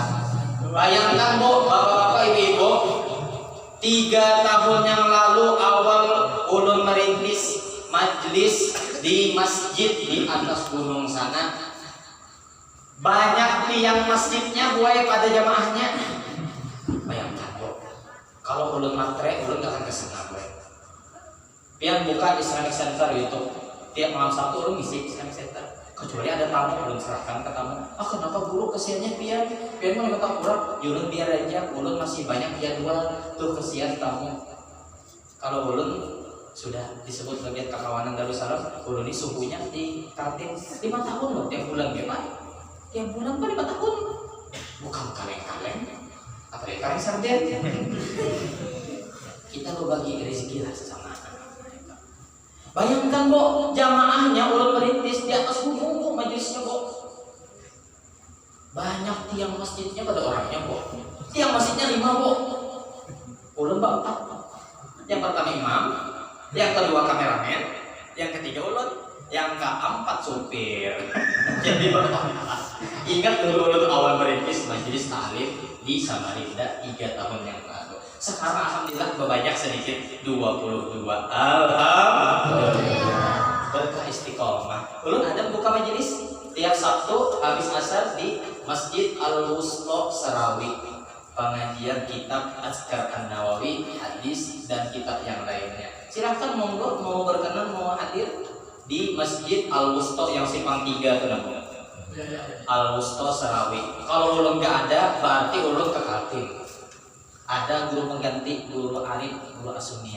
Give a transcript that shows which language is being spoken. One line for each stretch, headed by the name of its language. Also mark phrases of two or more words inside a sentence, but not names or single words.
Indonesian: Bayangkan Bu, bapak-bapak, ibu-ibu, 3 tahun yang lalu awal ulun merintis majelis di masjid di atas gunung sana. Banyak tiang masjidnya buai pada jamaahnya. Bayangkan Bu, kalau ulun matre, ulun gak akan kesana gue. Pian buka Islamic Center YouTube, tiap malam Sabtu ulun ngisi Islamic Center. Kecuali ada tamu, ulun serahkan ke tamu. Kenapa guru kesiannya pian mau minta kurang? Ulun biar aja, ulun masih banyak jadwal tuh kesian tamu. Kalau ulun sudah disebut bagian kekawanan Darussalam, ulun ini suhunya di Kaltim 5 tahun loh, tiap bulan gimana? Tiap bulan kan 5 tahun, bukan kaleng-kaleng. Apalagi kalian sarden. Kita berbagi rezeki lah sesama. Bayangkan Bu, jamaahnya ulun merintis di atas gunung Bu, majelisnya Bu. Banyak tiang masjidnya pada orangnya Bu. Tiang masjidnya 5 Bu. Ulun 4. Yang pertama imam, yang kedua kameramen, yang ketiga ulun, yang keempat supir. Jadi ingat dulu ulun awal merintis majelis taklim di Samarinda 3 tahun yang lalu. Sekarang alhamdulillah banyak sedikit 22. Alhamdulillah. Berkah istiqomah. Ulun ada buka majelis tiap Sabtu habis asar di Masjid Al-Wusta Serawi. Pengajian kitab Azkar An-Nawawi, hadis dan kitab yang lainnya. Silahkan monggo mau berkenan mau hadir di Masjid Al-Wusta yang simpang 3 tuh namanya. Al-Wusta Serawi. Kalau ulun nggak ada, berarti ulun ke Kaltim. Ada guru pengganti, guru Arif, guru Asunia.